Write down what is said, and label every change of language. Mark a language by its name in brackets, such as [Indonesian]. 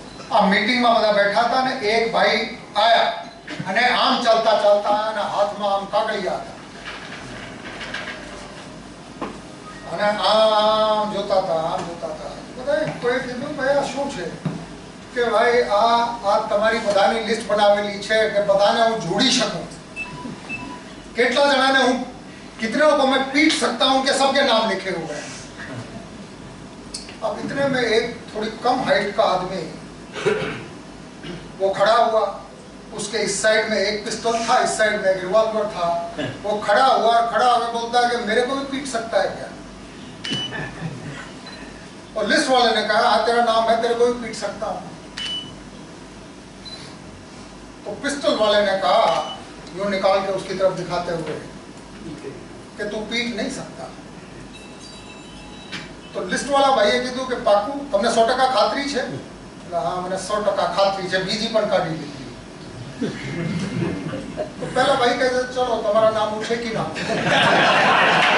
[Gujarati] આ મીટિંગમાં બધા બેઠા હતા ને એક ભાઈ આયા અને આમ ચાલતા ચાલતા અને હાથમાં આમ કાગળિયા હતા અને આમ જોતા હતા. બધાએ કોઈ કીધું ભાઈ આ શું છે? કે ભાઈ આ તમારી બધાની લિસ્ટ બનાવેલી છે કે બધાને હું જોડી શકું. કેટલા જણાને હું [Hindi] कितने को मैं पीट सकता हूं कि सबके नाम लिखे हुए हैं. अब इतने में एक थोड़ी कम हाइट का आदमी वो खड़ा हुआ उसके इस साइड में एक पिस्तौल था, इस साइड में एक रिवॉल्वर था। वो खड़ा हुआ और खड़ा होकर बोलता है कि मेरे को भी पीट सकता है क्या? और लिस्ट वाले ने कहा हाँ तेरा नाम है, तेरे को भी पीट सकता हूं। तो पिस्तौल वाले ने कहा यूं निकाल के उसकी तरफ दिखाते हुए कि तू पीट नहीं सकता। तो लिस्ट वाला [Gujarati] भाઈએ કીધું કે પાકું તમને 100% ખાતરી છે? હા મને 100% ખાતરી છે, બીજી પણ કાઢી લીધી। તો પહેલા ભાઈ કહે છે ચલો તમારા નામ હું છેકી નાખું।